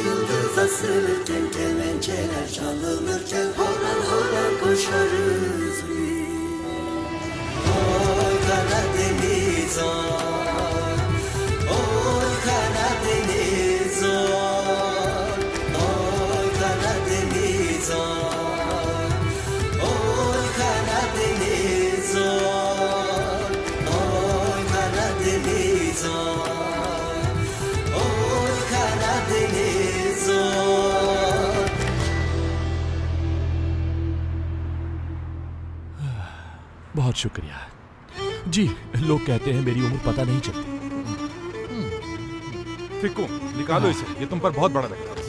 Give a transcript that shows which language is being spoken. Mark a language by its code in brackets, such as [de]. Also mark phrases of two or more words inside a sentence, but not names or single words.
[tr] yıldız asılırken kemençeler çalınırken Horan horan koşarız biz Oy Karadeniz oy Oy Karadeniz oy Oy Karadeniz oy Oy Karadeniz oy Oy Karadeniz oy [hi] बहुत शुक्रिया जी। लोग कहते हैं मेरी उम्र पता नहीं चलती। फिक्को, निकालो इसे, ये तुम पर बहुत बड़ा लगता है।